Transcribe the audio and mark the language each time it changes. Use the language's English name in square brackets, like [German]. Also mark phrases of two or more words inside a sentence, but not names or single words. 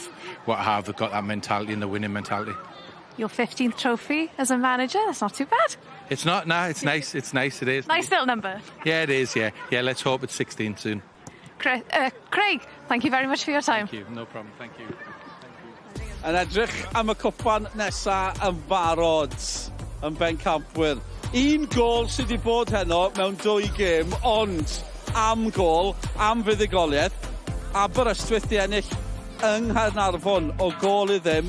[English] What I have, they've got that mentality and the winning mentality. Your 15th trophy as a manager, that's not too bad. It's not, no, it's nice, it is. Nice little number. Yeah, it is, yeah. Yeah, let's hope it's 16 soon. Craig, thank you very much for your time. Thank you, no problem, thank you. [Welsh] Yn edrych am y cwpan nesa yn barod yn bencampwyr. 1 gol sydd wedi bod heno mewn 2 gêm, ond am gol, am fuddigoliaeth, Aberystwyth di ennill yng Nghaernarfon o gol i ddim.